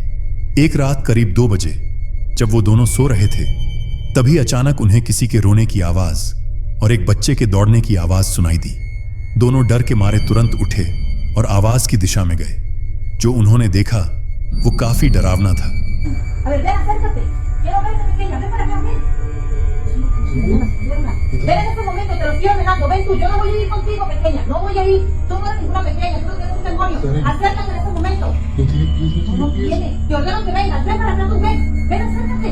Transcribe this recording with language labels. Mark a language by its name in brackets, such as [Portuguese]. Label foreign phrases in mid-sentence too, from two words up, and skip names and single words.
[Hindi] एक रात करीब 2 बजे जब वो दोनों सो रहे थे, तभी अचानक उन्हें किसी के रोने की आवाज और एक बच्चे के दौड़ने की आवाज सुनाई दी। दोनों डर के मारे तुरंत उठे और आवाज की दिशा में गए। जो उन्होंने देखा वो काफी डरावना था। [Spanish] A ver, ven, acércate. Quiero verte, pequeña. Ven para acá, ven. Ven en este momento, te lo estoy ordenando. Ven tú, yo no voy a ir contigo, pequeña. No voy a ir. Tú no eres ninguna pequeña, tú no tienes un demonio. Acércate en este momento. No tiene pies, No tiene. Te ordeno que vengas. Ven para acá, tú ven. Ven, acércate.